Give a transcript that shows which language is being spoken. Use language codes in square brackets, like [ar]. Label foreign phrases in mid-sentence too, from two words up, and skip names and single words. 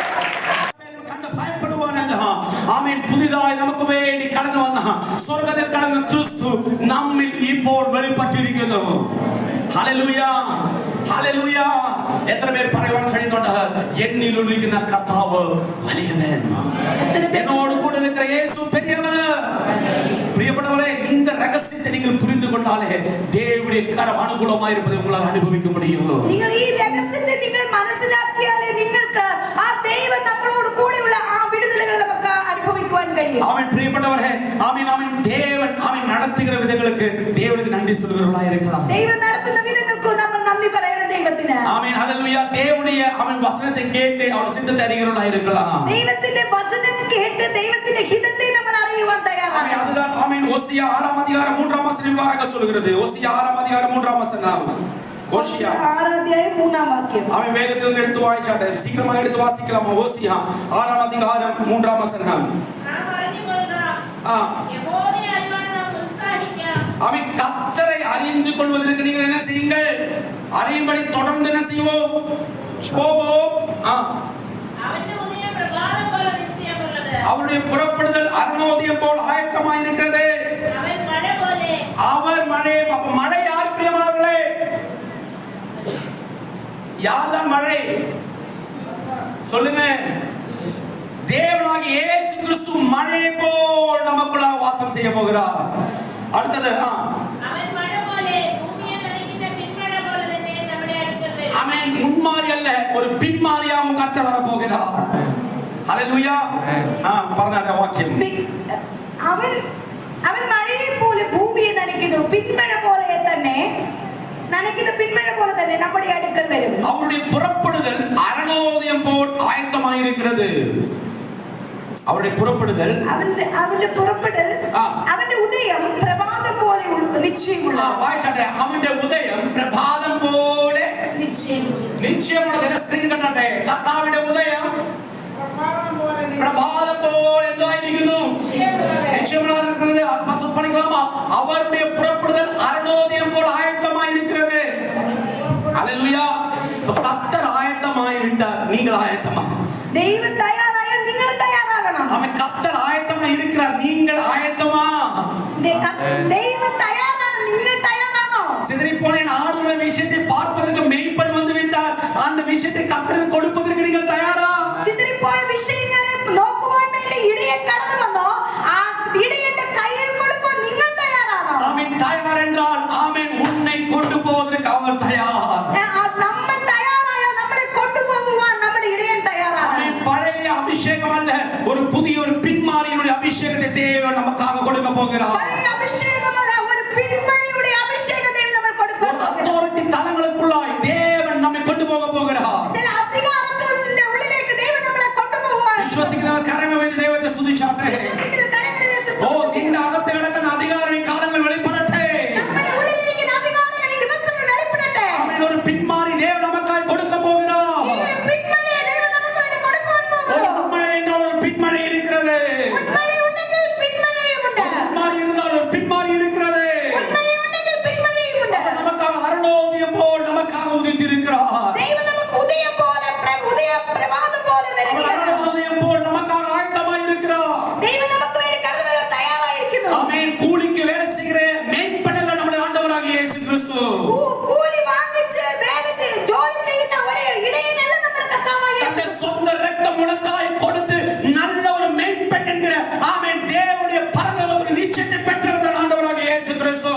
[ml] കണ്ട് ഭയപ്പെടുവാനല്ല, ആമേൻ പുതിയതായി നമുക്ക് വേണ്ടി കടന്നു വന്ന സ്വർഗ്ഗത്തിൽ കടന്ന ക്രിസ്തു നമ്മിൽ ഇപ്പോൾ വെളിപ്പെട്ടിരിക്കുന്നു. ഹല്ലേലൂയ, ഹല്ലേലൂയ. എത്ര പേർ പറയുവാൻ കഴിയുന്നുണ്ട്, എന്നിൽ ഉള്ളിരിക്കുന്ന കർത്താവ് വലിയവൻ, എന്നോട് കൂടെ [ta] இருக்கிற இயேசு பெரியவர். പ്രിയപ്പെട്ടവരെ, இந்த ரகசியத்தை நீங்கள் புரிந்து கொண்டாலே தேவனுடைய கரம் அனுகூலமாய் இருப்பதை உங்களால் அனுபவிக்க முடியும். [ml] നിങ്ങൾ ഈ രഹസ്യത്തെ നിങ്ങൾ മനസ്സിലാക്കിയാലേ നിങ്ങൾക്ക് ആ ദൈവം നമ്മളോട് കൂടെയുള്ള ആ വിടുതലുകൾ നമുക്ക് അനുഭവിക്കുവാൻ കഴിയും. [ta] அவன் பிரியப்பட்டவரே, ஆமென் ஆமென். தேவன் அவன் நடத்துகிற விதங்களுக்கு தேவனுக்கு நன்றி சொல்கிறவர்களாய் இருக்கலாம். [ml] ദൈവം നടത്തുന്ന വിധങ്ങൾക്ക് നമ്മൾ നന്ദി പറയണം ദൈവത്തിന്. [ta] ஆமென், ஹல்லேலூயா. தேவனுடைய அவன் வசனத்தை கேட்டு அவன் சித்தத்தை அறிகிறவர்களாய் இருக்கலாம். [ml] ദൈവത്തിന്റെ വചനം കേട്ട് ദൈവത്തിന്റെ ഹിതത്തെ നമ്മൾ അറിയുവാൻ തയ്യാറാണ്. [ta] ஆமென். அதுதான் ஆமென். ஓசியா 6 அதிகாரம் 3 வசனம் இவ்வாறாக சொல்கிறது. ஓசியா 6 அதிகாரம் 3 வசனம். ஓசியா [ml] 6 അധ്യായം 3 വാക്യം. [ta] அவன் வேகத்தில் இருந்து எடுத்து வாசிச்சாட்டே, சீக்கிரமாக எடுத்து வாசிக்கலாமா? ஓசியா 6 அதிகாரம் 3 வசனம். [ml] നാം അറിഞ്ഞുകൊള്ളുക, ஆ, യഹോവയെ അറിയുവാൻ നാം ഉത്സാഹിക്കാം. [ta] அவன் கர்த்தரை அறிந்து கொள்வதற்கு நீங்கள் என்ன செய்யுங்கள்? அறியும்படி தொடர்ந்து என்ன செய்வோம்? போவோம். [ml] അവന്റെ ഉദയം പ്രഭാതം പോലെ നിശ്ചയമുള്ളത്. [ta] அவருடைய புறப்படுதல் அருணோதயம் போல் ஆயத்தமாய் இருக்கிறது. [ml] അവൻ മഴ പോലെ. [ta] அவர் மழை. அப்ப மழை யார் பிரியமானவர்களே? யார்தான் மழை? சொல்லுங்க. தேவனாகிய இயேசு கிறிஸ்து மழை போல் நமக்குள்ளாக வாசம் செய்ய போகிறார். அடுத்தது [ml] അവൻ മഴ പോലെ, ഭൂമിയെ നനയ്ക്കുന്ന പിന്മഴ പോലെ തന്നെ നമ്മുടെ അടുക്കൽ വരും. [ta] அவன் முன்மாறி அல்ல, ஒரு பின்மாறியாகவும் கர்த்தர் வர போகிறார். ஹல்லேலூயா. [ml] പറഞ്ഞ വാക്യം. അവൻ മഴയെ പോലെ ഭൂമിയെ നനയ്ക്കുന്നു, പിന്മഴ പോലെ തന്നെ നനയ്ക്കുന്ന പിന്മഴ പോലെ തന്നെ നമ്മുടെ അടുക്കൽ വരും. [ta] அவருடைய புறப்படுதல் அரணோதயம் போல் ஆயத்தமாய் இருக்கிறது. அவருடைய புறப்படுதல், [ml] അവന്റെ പുറപ്പെടൽ, അവന്റെ ഉദയം പ്രഭാതം പോലെ നിശ്ചയമുള്ള. വായിച്ചാട്ടെ. അവന്റെ ഉദയം പ്രഭാതം പോലെ നിശ്ചയമുള്ള. സ്ക്രീൻ കണ്ടട്ടെ. കർത്താവിന്റെ ഉദയം പ്രഭാതം പോലെ എന്തായിരിക്കുന്നു? [ta] நிச்சயமாக படிக்கலாமா? அவருடைய புறப்படுதல் அருணோதயம் போல் ஆயத்தமாய் இருக்கிறது. ஹல்லேலூயா. கர்த்தர் ஆயத்தமாய் விட்டார், நீங்கள் ஆயத்தமா? [ml] ദൈവം തയ്യാറായാൽ നിങ്ങൾ തയ്യാറാണ്. [ta] ஆயத்தமா இருக்கிறார். நீங்கள் ஆயத்தமா? [ml] ദൈവം തയ്യാറാണ്. നിങ്ങൾ തയ്യാറാണോ? [ta] சிதறிப்போன ஆடுகள விஷயத்தை பார்ப்பதற்கு மேய்ப்பன் வந்து விட்டார். அந்த விஷயத்தை கர்த்தருக்கு கொடுப்பதற்கு நீங்கள் தயாரா? [ml] ചിതറിപ്പോയ വിഷയങ്ങളെ നോക്കുവാൻ വേണ്ടി ഇടയൻ കടന്നു വന്നോ? ആ ഇടയന്റെ കയ്യിൽ കൊടുക്കാൻ നിങ്ങൾ തയ്യാറാണോ? [ta] ஆமென். தயார் என்றால் ஆமென், உன்னை கொண்டு போவதற்கு அவர் தயார். [ml] നമ്മൾ തയ്യാറായ നമ്മളെ കൊണ്ടുപോകുവാൻ നമ്മുടെ ഇടയൻ തയ്യാറാണ്. [ta] ஆமென். பழைய அபிஷேகம் அல்ல, ஒரு புதிய ஒரு பின்மாரியினுடைய அபிஷேகத்தை தேவன் நமக்காக கொடுக்க போகிறார். [ml] പഴയ അഭിഷേകമല്ല, ഒരു പിന്മഴയുടെ അഭിഷേകത്തെ നമ്മൾ കൊടുക്കാൻ പോകുന്നു. [ta] അതോറിറ്റി തലங்களுக்குள்ளாய் தேவன் நம்மை கொண்டு போக போகிறார். [ml] ചില അധികാരത്തിന്റെ ഉള്ളിലേക്ക് ദൈവം നമ്മളെ കൊണ്ടുപോകുവാൻ. വിശ്വസിക്കുന്നവർ കരങ്ങൾ വേണ്ടി ദൈവത്തെ സ്തുതിച്ചാട്ടെ. വിശ്വസിക്കുന്ന കരങ്ങളിലേക്ക് ഓ, നിന്റെ അകത്ത് കിടക്കുന്ന അധികാരം ഈ കാലങ്ങൾ വെളിപ്പെടട്ടെ. നമ്മുടെ ഉള്ളിലിരിക്കുന്ന അധികാരങ്ങൾ ഈ ദിവസങ്ങൾ വെളിപ്പെടട്ടെ. ആമേൻ. ഒരു പിന്മാറി ദൈവം നമുക്കായി കൊടുக்க போகிறார். ഈ പിന്മഴയെ ദൈവം നമുക്ക് വേണ്ടി കൊടുക്കുവാൻ [ta] ஒரு [ml] പോകുന്നു. [ta] முன்மழை என்றால் ஒரு பின்மழை இருக்கிறது. [ml] മുൻമഴ ഉണ്ടെങ്കിൽ പിന്മഴയുമുണ്ട്. [ta] பின்மாறி இருந்தால் ஒரு பின்மாறி இருக்கிறது. [ml] മുൻമഴ ഉണ്ടെങ്കിൽ പിന്മഴയുമുണ്ട്. [ta] நமக்காக அருணோதயம் போல் நமக்காக உதித்திருக்கிறார். [ml] ദൈവം നമുക്ക് ഉദയം പോലെ പ്രഭാതം പോലെ [ta] அவர் [ml] വരികയാണ്. [ta] அருணோதயம் போல் நமக்காக ஆயத்தமாய் இருக்கிறார். [ml] ദൈവം നമുക്ക് വേണ്ടി കടന്നു വരാൻ തയ്യാറായിരിക്കുന്നു. [ta] ஆமென். கூலிக்கு வேலை செய்கிற மேய்ப்பனல்ல நம்முடைய ஆண்டவராகிய இயேசு கிறிஸ்து. [ml] കൂലി വാങ്ങിച്ച് ജോലി ചെയ്യുന്ന ഒരു ഇടയനല്ല നമ്മുടെ കർത്താവായ യേശു. [ta] தன்னுடைய சொந்த ரத்தம் உனக்காய் கொடுத்து நல்ல ஒரு மேய்ப்பன் என்கிற ஆமென் தேவனுடைய பரலோகத்தின் நிச்சயத்தை பெற்றவர் ஆண்டவராகிய இயேசு கிறிஸ்து.